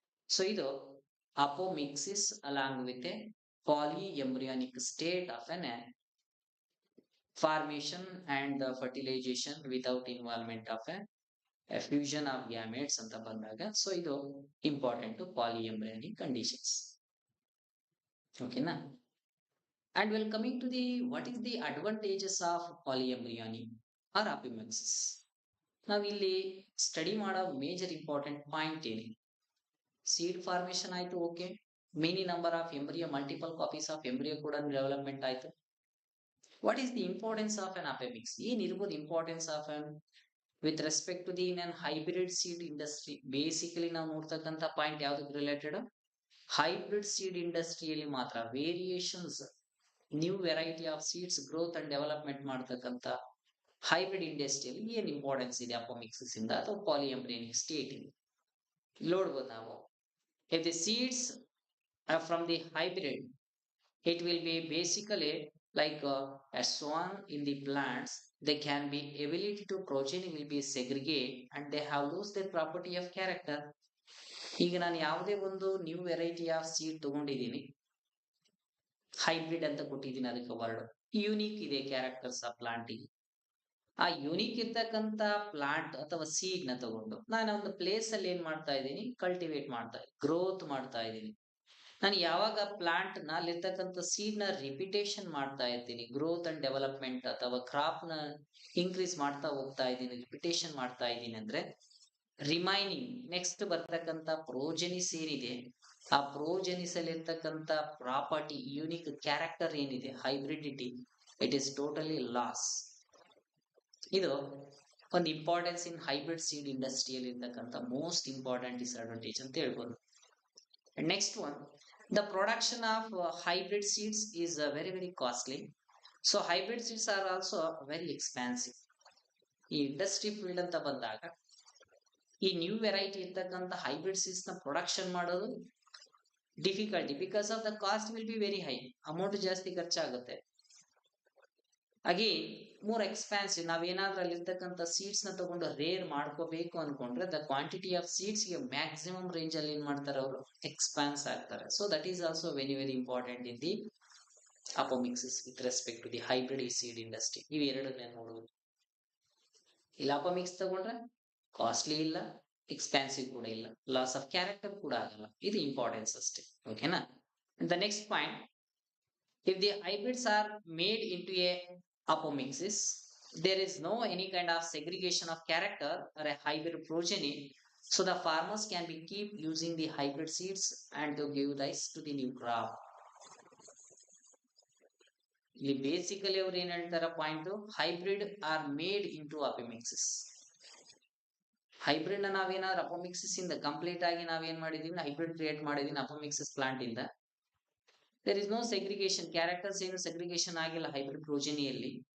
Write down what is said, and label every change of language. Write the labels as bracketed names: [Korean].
[English] so ಇದು apomixis along with a polyembryonic state of an formation and fertilization without involvement of a fusion of gametes [Kannada] ಅಂತ ಬಂದಾಗ, so ಇದು [English] Important polyembryonic conditions. [Kannada] ಓಕೆನಾ? [English] And we'll coming to the what is the advantages of polyembryonic or apomixis. [Kannada] ನಾವಿಲ್ಲಿ study ಮಾಡೋ [English] Major important point ಏನಿ, seed formation ಆಯ್ತು, okay, many number of embryo, multiple copies of embryo ಕೂಡ development ಆಯ್ತು. What is the importance of an apomix? ಏನಿರ್ಬೋದು importance of an with respect to the in an hybrid seed industry. [Kannada] Basically ನಾವು ನೋಡ್ತಕ್ಕಂಥ point ಯಾವ್ದಕ್ಕೆ related, hybrid seed ಇಂಡಸ್ಟ್ರಿಯಲ್ಲಿ ಮಾತ್ರ variations, new variety of seeds growth and development ಮಾಡ್ತಕ್ಕಂಥ hybrid ಇಂಡಸ್ಟ್ರಿಯಲ್ಲಿ ಏನ್ importance ಇದೆ apomixis ಇಂದ ಅಥವಾ ಪಾಲಿಎಂಬ್ರಿಯಾನಿಕ್ ಸ್ಟೇಟ್ ಇಂದ ನೋಡ್ಬೋದು ನಾವು. [English] If the seeds from the hybrid, it will be basically like as swan in the plants, they can be ability to progeny will be segregate and they have lose their property of character. [Kannada] ಈಗ ನಾನು ಯಾವುದೇ ಒಂದು new variety of seed ತಗೊಂಡಿದ್ದೀನಿ, hybrid ಅಂತ ಕೊಟ್ಟಿದ್ದೀನಿ, ಅದಕ್ಕೆ word unique ಇದೆ characters ಆ ಪ್ಲಾಂಟಿಗೆ. ಆ ಯೂನಿಕ್ ಇರ್ತಕ್ಕಂತ ಪ್ಲಾಂಟ್ ಅಥವಾ ಸೀಡ್ ನ ತಗೊಂಡು ನಾನು ಒಂದು ಪ್ಲೇಸ್ ಅಲ್ಲಿ ಏನ್ ಮಾಡ್ತಾ ಇದ್ದೀನಿ, ಕಲ್ಟಿವೇಟ್ ಮಾಡ್ತಾ ಇದ್ದೀನಿ, ಗ್ರೋತ್ ಮಾಡ್ತಾ ಇದ್ದೀನಿ. ನಾನು ಯಾವಾಗ ಪ್ಲಾಂಟ್ ನಲ್ಲಿರ್ತಕ್ಕಂಥ ಸೀಡ್ ನ ರಿಪಿಟೇಷನ್ ಮಾಡ್ತಾ ಇರ್ತೀನಿ, ಗ್ರೋತ್ ಅಂಡ್ ಡೆವಲಪ್ಮೆಂಟ್ ಅಥವಾ ಕ್ರಾಪ್ ನ ಇನ್ಕ್ರೀಸ್ ಮಾಡ್ತಾ ಹೋಗ್ತಾ ಇದ್ದೀನಿ, ರಿಪಿಟೇಷನ್ ಮಾಡ್ತಾ ಇದ್ದೀನಿ ಅಂದ್ರೆ ರಿಮೈನಿಂಗ್ ನೆಕ್ಸ್ಟ್ ಬರ್ತಕ್ಕಂಥ ಪ್ರೋಜೆನಿಸ್ ಏನಿದೆ, ಆ ಪ್ರೋಜೆನಿಸ್ ಅಲ್ಲಿ ಇರ್ತಕ್ಕಂಥ ಪ್ರಾಪರ್ಟಿ ಯೂನಿಕ್ ಕ್ಯಾರೆಕ್ಟರ್ ಏನಿದೆ, ಹೈಬ್ರಿಡಿಟಿ, ಇಟ್ ಈಸ್ ಟೋಟಲಿ ಲಾಸ್. ಇದು ಒಂದು ಇಂಪಾರ್ಟೆನ್ಸ್ ಇನ್ ಹೈಬ್ರಿಡ್ ಸೀಡ್ ಇಂಡಸ್ಟ್ರಿಯಲ್ಲಿ ಇರ್ತಕ್ಕಂಥ ಮೋಸ್ಟ್ ಇಂಪಾರ್ಟೆಂಟ್ ಡಿಸ್ಅಡ್ವಾಂಟೇಜ್ ಅಂತ ಹೇಳ್ಬೋದು. [English] Next one, the production of hybrid seeds is very costly. So hybrid seeds are also very expensive. [Kannada] ಈ industry field ಅಂತ ಬಂದಾಗ ಈ ನ್ಯೂ ವೆರೈಟಿ ಇರ್ತಕ್ಕಂಥ ಹೈಬ್ರಿಡ್ ಸೀಡ್ಸ್ ನ ಪ್ರೊಡಕ್ಷನ್ ಮಾಡೋದು difficulty, because of the cost will be very high, amount ಜಾಸ್ತಿ ಖರ್ಚಾಗುತ್ತೆ. Again more expensive. ನಾವೇನಾದ್ರೂ ಅಲ್ಲಿರ್ತಕ್ಕಂಥ ಸೀಡ್ಸ್ ನ ತಗೊಂಡು ರೇರ್ ಮಾಡ್ಕೋಬೇಕು ಅನ್ಕೊಂಡ್ರೆ ದ ಕ್ವಾಂಟಿಟಿ ಆಫ್ ಸೀಡ್ಸ್ ಗೆ ಮ್ಯಾಕ್ಸಿಮಮ್ ರೇಂಜ್ ಅಲ್ಲಿ ಏನ್ ಮಾಡ್ತಾರೆ ಅವರು, ಎಕ್ಸ್ಪಾನ್ಸ್ ಆಗ್ತಾರೆ. [English] So that is also very important in the apomixis with respect to the hybrid seed industry. [Kannada] ಇವು ಎರಡನ್ನೇ ನೋಡುವುದು. ಇಲ್ಲ ಅಪೋಮಿಕ್ಸ್ ತಗೊಂಡ್ರೆ ಕಾಸ್ಟ್ಲಿ ಇಲ್ಲ, ಎಕ್ಸ್ಪೆನ್ಸಿವ್ ಕೂಡ ಇಲ್ಲ, ಲಾಸ್ ಆಫ್ ಕ್ಯಾರೆಕ್ಟರ್ ಕೂಡ ಆಗಲ್ಲ. ಇದು ಇಂಪಾರ್ಟೆನ್ಸ್ ಅಷ್ಟೇ. ಓಕೆನಾ? [English] The next point, if the hybrids are made into a apomixis, there is no any kind of segregation of character or a hybrid progeny, so the farmers can be keep using the hybrid seeds and to give rise to the new crop. [Kannada] ಇಲ್ಲಿ basically ಅವ್ರು ಏನ್ ಹೇಳ್ತಾರ [English] Point, hybrid are made into apomixis. [Kannada] Hybrid ನ ನಾವೇನಾದ್ರು apomixis ಇಂದ complete ಆಗಿ ನಾವೇನ್ ಮಾಡಿದೀವಿ, ಹೈಬ್ರಿಡ್ ಕ್ರಿಯೇಟ್ ಮಾಡಿದೀನಿ ಅಪೋಮಿಕ್ಸಿಸ್ ಪ್ಲಾಂಟ್ ಇಂದ. [English] there is no segregation, characters [Kannada] ಏನು ಸೆಗ್ರಿಗೇಷನ್ ಆಗಿಲ್ಲ [English] Hybrid ಪ್ರೋಜೆನಿಯಲ್ಲಿ.